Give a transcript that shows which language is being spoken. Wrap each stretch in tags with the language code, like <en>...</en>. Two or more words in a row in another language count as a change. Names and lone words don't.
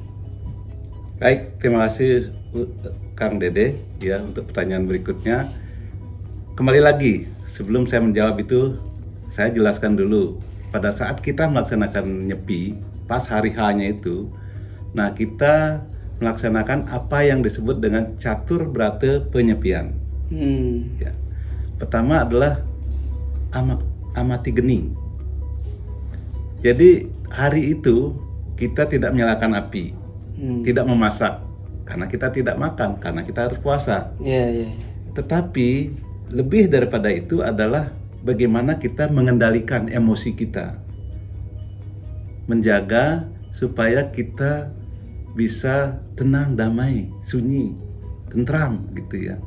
<id>Baik, terima kasih Kang Dede ya untuk pertanyaan berikutnya. Kembali lagi, sebelum saya menjawab itu, saya jelaskan dulu. Pada saat kita melaksanakan nyepi, pas hari H-nya itu, nah kita melaksanakan apa yang disebut dengan catur brata penyepian. Ya. Pertama adalah amati geni. Jadi hari itu kita tidak menyalakan api, tidak memasak, karena kita tidak makan, karena kita harus puasa. Tetapi lebih daripada itu adalah bagaimana kita mengendalikan emosi kita, menjaga supaya kita bisa tenang, damai, sunyi, tentram gitu ya.</id>